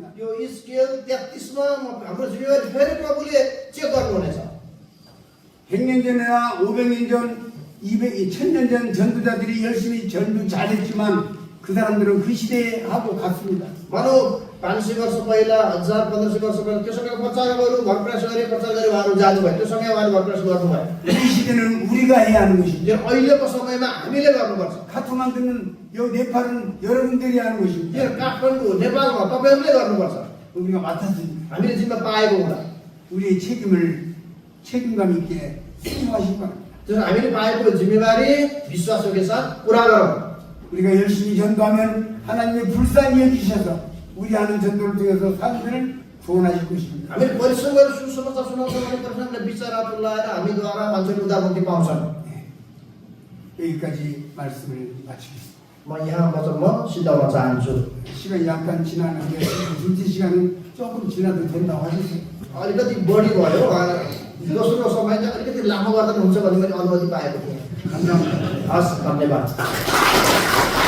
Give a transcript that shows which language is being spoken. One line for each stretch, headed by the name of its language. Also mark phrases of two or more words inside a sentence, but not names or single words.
Nepali: यो स्केल 33मा हाम्रो जिम्मेवारी फेरि प्रभुले चेक गर्नुहुनेछ।
Korean: 100년 전이나 500년 전, 1000년 전 전도자들이 열심히 전도 잘했지만 그 사람들은 그 시대에 하고 갔습니다.
Nepali: मानव 500 वर्ष पहिला 1000-1500 वर्ष पहिला त्यो सँगै प्रचारकहरू भरप्रयास गरे उहाँहरू जानुभयो। त्यो सँगै उहाँले भरप्रयास गर्नुभयो।
Korean: 이 시대는 우리가 해야 하는 것입니다.
Nepali: यो अहिलेको समयमा हामीले गर्नुपर्छ।
Korean: 카트만두는 요 네팔은 여러분들이 하는 것입니다.
Nepali: यो काठमाडौँ नेपालमा तपाईँहरूले गर्नुपर्छ।
Korean: 우리가 맡았습니다.
Nepali: हामीले जिम्मा पाएको हुँदा
Korean: 우리의 책임감 있게 수행하시기 바랍니다.
Nepali: त्यसो हामीले पाएको जिम्मेवारी विश्वासको साथ पुरा गरौँ।
Korean: 우리가 열심히 전도하면 하나님의 불쌍히 여기셔서 우리 하는 전도를 통해서 사람들을 구원하실 것입니다.
Nepali: हामीले परिश्रम गरेर सुसमाचार सुनाउँछौँ भने परमेश्वरले विचार तुल्याएर हामीद्वारा मान्छेले उद्धार मुक्ति पाउँछन्।
Korean: 여기까지 말씀을 마치겠습니다.
Nepali: म यहाँ वचन सिद्धाउन चाहन्छु।
Korean: 시간이 약간 지나는데 둘째 시간은 조금 지나도 된다고 하셨어요.
Nepali: अलिकति बढी भयो दोस्रो समय चाहिँ अलिकति लामो गर्दा पनि हुन्छ भन्ने मैले अनुमति पाएको थिएँ।
Korean: 감사합니다.
Nepali: हस्, धन्यवाद।